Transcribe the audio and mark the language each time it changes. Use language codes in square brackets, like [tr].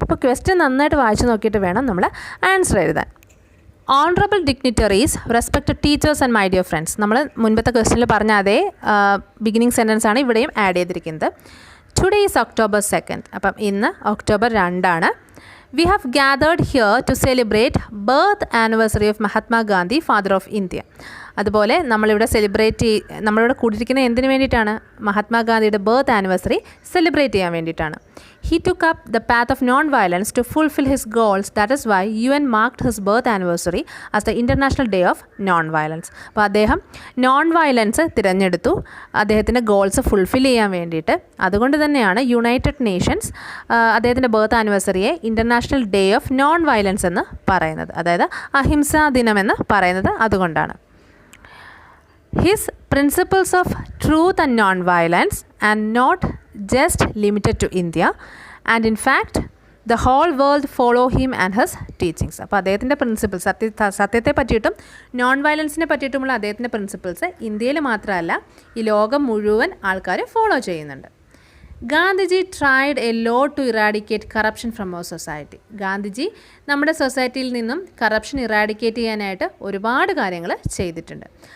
[ml] അപ്പോൾ ക്വസ്റ്റ്യൻ നന്നായിട്ട് വായിച്ചു നോക്കിയിട്ട് വേണം നമ്മൾ ആൻസർ എഴുതാൻ. [en] Honourable dignitaries, respected teachers and my dear friends. [ml] നമ്മൾ മുൻപത്തെ ക്വസ്റ്റ്യനിൽ പറഞ്ഞ അതേ ബിഗിനിങ് സെൻറ്റൻസ് ആണ് ഇവിടെയും ആഡ് ചെയ്തിരിക്കുന്നത്. [en] Today is October 2. [ml] അപ്പം ഇന്ന് [en] October 2. We have gathered here to celebrate birth anniversary of Mahatma Gandhi, father of India. [ml] അതുപോലെ നമ്മളിവിടെ കൂടിയിരിക്കുന്ന എന്തിനു വേണ്ടിയിട്ടാണ്? മഹാത്മാഗാന്ധിയുടെ ബർത്ത് ആനിവേഴ്സറി സെലിബ്രേറ്റ് ചെയ്യാൻ വേണ്ടിയിട്ടാണ്. [en] He took up the path of non-violence to fulfill his goals. That is why UN marked his birth anniversary as the International Day of Non-Violence. [ml] അപ്പോൾ അദ്ദേഹം നോൺ വയലൻസ് തിരഞ്ഞെടുത്തു അദ്ദേഹത്തിൻ്റെ ഗോൾസ് ഫുൾഫിൽ ചെയ്യാൻ വേണ്ടിയിട്ട്. അതുകൊണ്ട് തന്നെയാണ് യുണൈറ്റഡ് നേഷൻസ് അദ്ദേഹത്തിൻ്റെ birth ആനിവേഴ്സറിയെ international day of non violence എന്ന് പറയുന്നത്, അതായത് അഹിംസാ ദിനമെന്ന് പറയുന്നത് അതുകൊണ്ടാണ്. [en] His principles of truth and non-violence are not just limited to India, and in fact the whole world follow him and his teachings. [ml] അപ്പോൾ അദ്ദേഹത്തിൻ്റെ principles, സത്യത്തെ പറ്റിയിട്ടും നോൺ വയലൻസിനെ പറ്റിയിട്ടുമുള്ള അദ്ദേഹത്തിൻ്റെ പ്രിൻസിപ്പിൾസ് ഇന്ത്യയിൽ മാത്രമല്ല ഈ ലോകം മുഴുവൻ ആൾക്കാർ ഫോളോ ചെയ്യുന്നുണ്ട്. [en] Gandhiji tried a law to eradicate corruption from our society. [ml] Gandhiji നമ്മുടെ സൊസൈറ്റിയിൽ നിന്നും കറപ്ഷൻ ഇറാഡിക്കേറ്റ് ചെയ്യാനായിട്ട് ഒരുപാട് കാര്യങ്ങൾ ചെയ്തിട്ടുണ്ട്.